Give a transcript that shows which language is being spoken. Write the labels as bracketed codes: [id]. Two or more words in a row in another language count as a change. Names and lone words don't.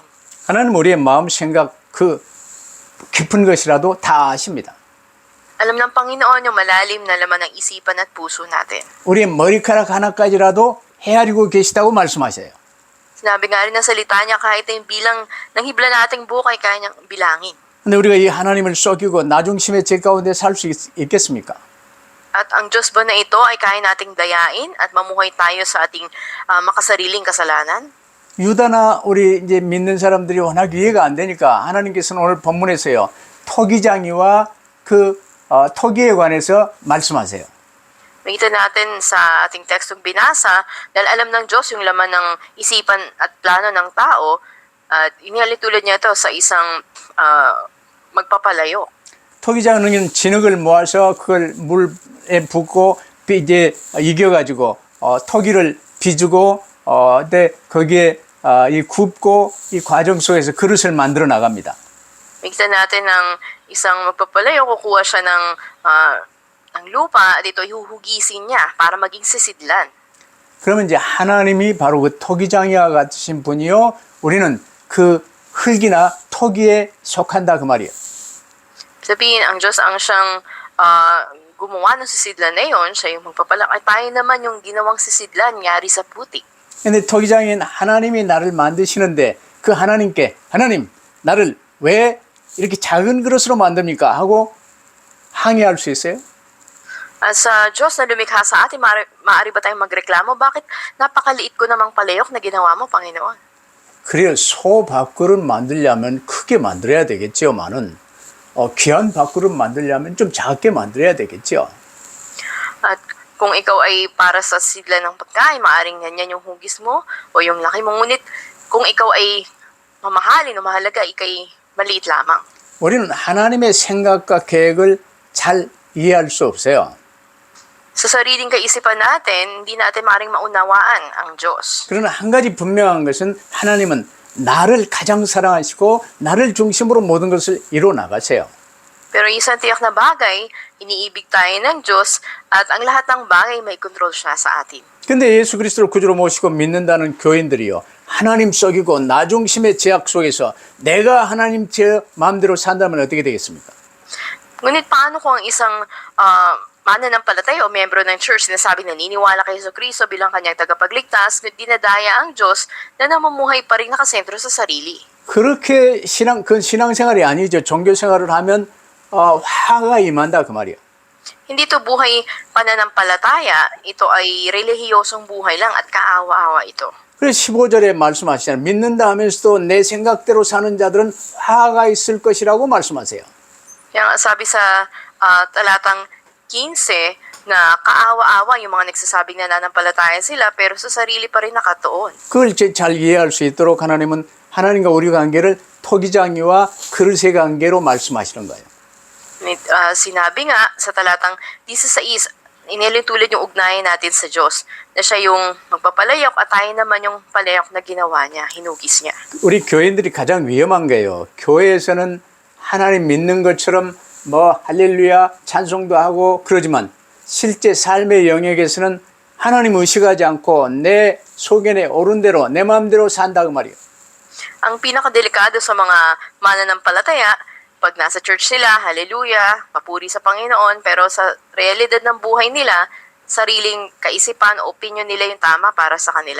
[ko] 하나님 우리의 마음 생각 그 깊은 것이라도 다 아십니다. [tl] Alam ng Panginoon yung malalim na laman ng isipan at puso natin. [ko] 우리의 머리카락 하나까지라도 헤아리고 계시다고 말씀하셔요. [tl] Sinabi nga rin ng salita niya kahit yung bilang ng hibla nating buhay kaya niyang bilangin. [ko] 근데 우리가 이 하나님을 썩이고 나중심의 죄 가운데 살 수 있겠습니까? [tl] At ang Diyos ba na ito ay kaya nating dayain at mamuhay tayo sa ating makasariling kasalanan? [ko] 유다나 우리 이제 믿는 사람들이 워낙 이해가 안 되니까 하나님께서는 오늘 본문에서요 토기장이와 그 토기에 관해서 말씀하세요. [tl] Makita natin sa ating tekstong binasa dahil alam ng Diyos yung laman ng isipan at plano ng tao at inialitulad niya ito sa isang magpapalayo. [ko] 토기장은 진흙을 모아서 그걸 물에 붓고 이제 이겨가지고 토기를 빚고 근데 거기에 이 굽고 이 과정 속에서 그릇을 만들어 나갑니다. [tl] Makita natin ng isang magpapalayo, kukuha siya ng lupa at ito ihuhugisin niya para maging sisidlan. 그러면 이제 하나님이 바로 그 토기장이와 같으신 분이요 우리는 그 흙이나 토기에 속한다 그 말이에요. Sabihin, ang Diyos ang siyang gumawa ng sisidlan na yun, siya yung magpapalak. At tayo naman yung ginawang sisidlan, yari sa putik. [ko] 근데 토기장인 하나님이 나를 만드시는데 그 하나님께 하나님 나를 왜 이렇게 작은 그릇으로 만듭니까? 하고 항의할 수 있어요? [tl] At sa Diyos na lumikha sa atin, maaari ba tayong magreklamo? Bakit napakaliit ko namang palayok na ginawa mo, Panginoon? [ko] 그래요. 소 밥그릇 만들려면 크게 만들어야 되겠지만은 귀한 밥그릇 만들려면 좀 작게 만들어야 되겠죠. [tl] At kung ikaw ay para sa sidlan ng pagkain, maaaring yan yung hugis mo o yung laki mo. Ngunit kung ikaw ay mamahalin o mahalaga, ikay maliit lamang. [ko] 우리는 하나님의 생각과 계획을 잘 이해할 수 없어요. [tl] Sa sariling kaisipan natin, hindi natin maaaring maunawaan ang Diyos. [ko] 그러나 한 가지 분명한 것은 하나님은 나를 가장 사랑하시고 나를 중심으로 모든 것을 이루어 나가세요. [tl] Pero isang tiyak na bagay, iniibig tayo ng Diyos at ang lahat ng bagay may kontrol siya sa atin. [ko] 근데 예수 그리스도를 구주로 모시고 믿는다는 교인들이요. 하나님 썩이고 나 중심의 제약 속에서 내가 하나님 제 마음대로 산다면 어떻게 되겠습니까? [tl] Ngunit paano kung ang isang mananampalataya o miyembro ng church sinasabi na naniniwala kay Jesu Cristo bilang kanyang tagapagligtas, ngunit dinadaya ang Diyos na namumuhay pa rin nakasentro sa sarili? [ko] 그렇게 그건 신앙생활이 아니죠. 종교생활을 하면 화가 임한다 그 말이에요. [tl] Hindi ito buhay pananampalataya, ito ay relihiyosong buhay lang at kaawa-awa ito. [ko] 그래서 15절에 말씀하시잖아요. 믿는다 하면서도 내 생각대로 사는 자들은 화가 있을 것이라고 말씀하세요. [tl] Kaya sabi sa talatang 15 na kaawa-awa yung mga nagsasabing nananampalataya sila pero sa sarili pa rin nakatuon. [ko] 그걸 잘 이해할 수 있도록 하나님은 하나님과 우리 관계를 토기장이와 그릇의 관계로 말씀하시는 거예요. [tl] Sinabi nga sa talatang 16, inilitulad yung ugnayan natin sa Diyos na siya yung magpapalayok at tayo naman yung palayok na ginawa niya, hinugis niya. [ko] 우리 교인들이 가장 위험한 거예요. 교회에서는 하나님 믿는 것처럼 뭐 할렐루야 찬송도 하고 그러지만 실제 삶의 영역에서는 하나님 의식하지 않고 내 소견에 오른 대로 내 마음대로 산다 그 말이에요. [tl] Ang pinakadelikado sa mga mananampalataya, pag nasa church sila, hallelujah, papuri sa Panginoon, pero sa realidad ng buhay nila, sariling kaisipan, opinion nila yung tama para sa kanila.